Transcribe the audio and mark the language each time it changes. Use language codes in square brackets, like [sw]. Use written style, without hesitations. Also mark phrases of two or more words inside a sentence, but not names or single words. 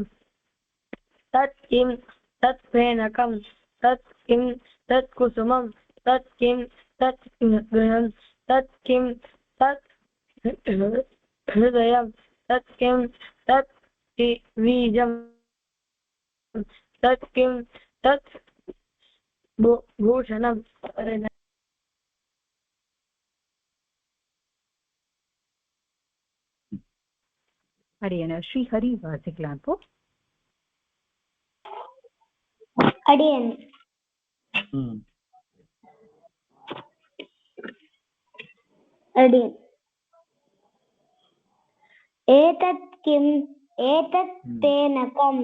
[sa] तत् किम् तत् फेनकम् तत् किम् तत् कुसुमम् तत् किम् तत् गृहम् तत् किम् तत् हृदयम् तत् किम् तत् बीजम् तत् किम् तत् भूषणम्. [ta] அடியேன் ஸ்ரீஹரி வாசிக்கலாம். இப்போ அடியேன் அடியேன் [sa] एतत् किम् एतत् फेनकम्